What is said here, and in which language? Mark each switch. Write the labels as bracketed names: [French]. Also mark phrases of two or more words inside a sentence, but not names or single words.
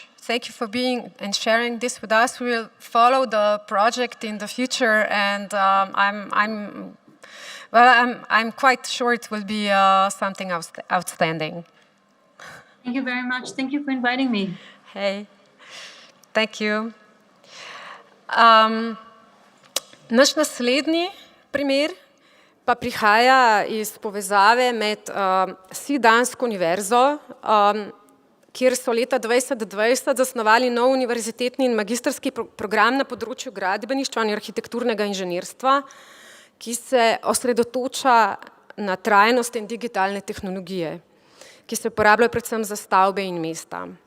[English] Thank you for being and sharing this with us. We will follow the project in the future, and I'm quite sure it will be something outstanding. Thank you very much. Thank you for inviting me. Hey, thank you. [Slovenian] Naš naslednji primer pa prihaja iz povezave med Dansko univerzo, kjer so leta 2020 zasnovali nov univerzitetni in magistrski program na področju gradbeništva in arhitekturnega inženirstva, ki se osredotoča na trajnost in digitalne tehnologije, ki se uporabljajo predvsem za stavbe in mesta.